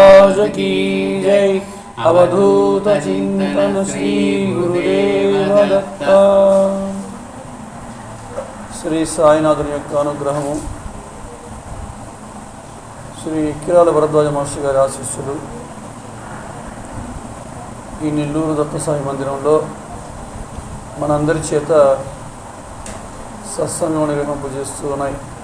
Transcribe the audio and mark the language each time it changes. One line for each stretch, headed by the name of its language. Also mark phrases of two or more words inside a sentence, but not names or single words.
Hindi: महाराज की जय।
Marathi: अवधूत चिंतन श्री गुरुदेव दत्त।
Telugu: శ్రీ సాయినాథుని యొక్క అనుగ్రహము, శ్రీ కిరాల భరద్వాజ మాస్టర్ గారి ఆశీస్సులు ఈ నెల్లూరు దత్త సాయి మందిరంలో మనందరి చేత సత్సంగం నిర్వహింపజేస్తూ ఉన్నాయి.